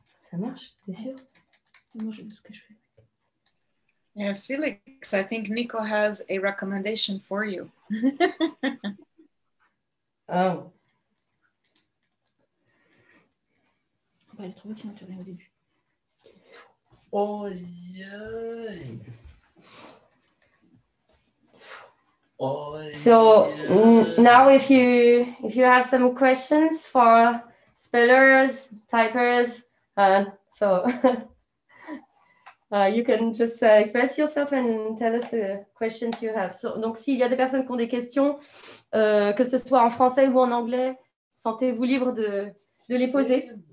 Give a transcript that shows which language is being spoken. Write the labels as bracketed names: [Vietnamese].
[French] Ça marche, t'es sûr? Moi, je sais ce que je fais. [English] Yeah, Felix, I think Nico has a recommendation for you. Oh. [French] On va aller trouver qui naturel au début. oh yeah, oh yeah. [English] So now if you have some questions for spellers, typers, so you can just express yourself and tell us the questions you have. [French] So, donc s'il y a des personnes qui ont des questions, que ce soit en français ou en anglais, sentez-vous libre de les poser.